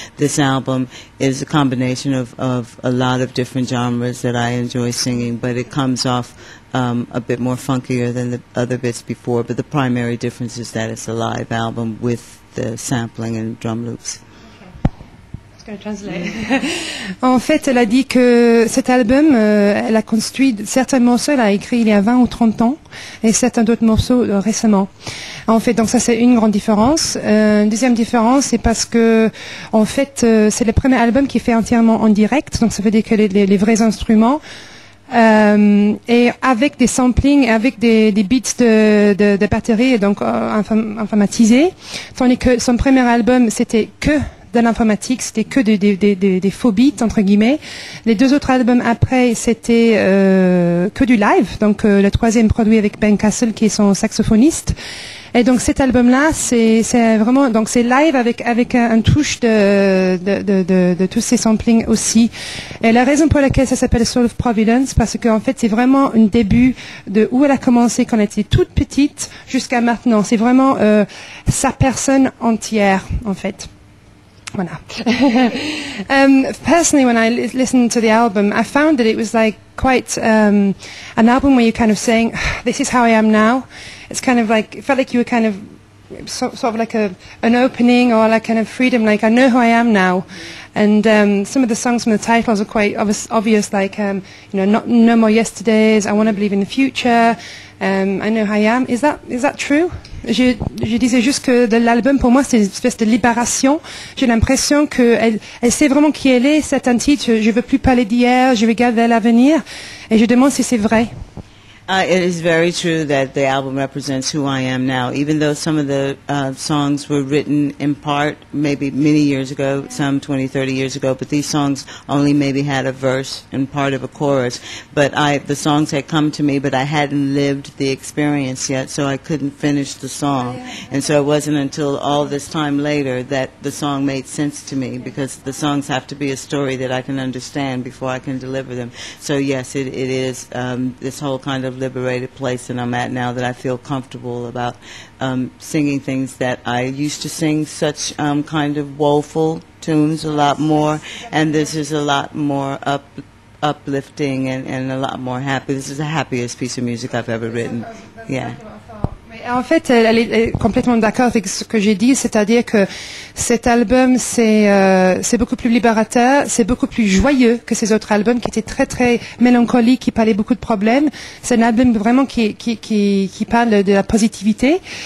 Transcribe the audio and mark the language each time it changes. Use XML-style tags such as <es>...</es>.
<en>This album is a combination of a lot of different genres that I enjoy singing, but it comes off a bit more funkier than the other bits before. But the primary difference is that it's a live album with the sampling and drum loops.</en> <fr>En fait, elle a dit que cet album, elle a construit certains morceaux, elle a écrit il y a 20 ou 30 ans, et certains d'autres morceaux récemment. En fait, donc ça c'est une grande différence. Deuxième différence, c'est parce que, en fait, c'est le premier album qui est fait entièrement en direct, donc ça veut dire que les vrais instruments, et avec des samplings, avec des beats de batterie, donc informatisés, tandis que son premier album, c'était que de l'informatique, c'était que des faux beats entre guillemets. Les deux autres albums après, c'était que du live. Donc le troisième produit avec Ben Castle qui est son saxophoniste. Et donc cet album-là, c'est vraiment, donc c'est live avec un touche de tous ces samplings aussi. Et la raison pour laquelle ça s'appelle Soul of Providence, parce qu'en fait c'est vraiment un début de où elle a commencé quand elle était toute petite jusqu'à maintenant. C'est vraiment sa personne entière en fait. Voilà.</fr> <en>Personally, when I listened to the album, I found that it was like quite an album where you're kind of saying, "This is how I am now." It's kind of like, it felt like you were kind of sort of like an opening or like kind of freedom. Like, I know who I am now. And some of the songs from the titles are quite obvious, like No More Yesterdays, I Want to Believe in the Future, I Know Who I Am. Is that true?</en> <fr>Je disais juste que de l'album, pour moi, c'est une espèce de libération. J'ai l'impression qu'elle sait vraiment qui elle est. C'est un titre, je veux plus parler d'hier, je regarde vers l'avenir. Et je demande si c'est vrai.</fr> <en>It is very true that the album represents who I am now, even though some of the songs were written in part maybe many years ago, some 20, 30 years ago, but these songs only maybe had a verse and part of a chorus. But the songs had come to me, but I hadn't lived the experience yet, so I couldn't finish the song. And so it wasn't until all this time later that the song made sense to me, because the songs have to be a story that I can understand before I can deliver them. So yes, it is this whole kind of liberated place that I'm at now, that I feel comfortable about singing things that I used to sing such kind of woeful tunes a lot more, and this is a lot more uplifting and a lot more happy. This is the happiest piece of music I've ever written. Yeah.</en> <fr>En fait, elle est complètement d'accord avec ce que j'ai dit, c'est-à-dire que cet album, c'est beaucoup plus libérateur, c'est beaucoup plus joyeux que ces autres albums qui étaient très très mélancoliques, qui parlaient beaucoup de problèmes. C'est un album vraiment qui parle de la positivité.</fr>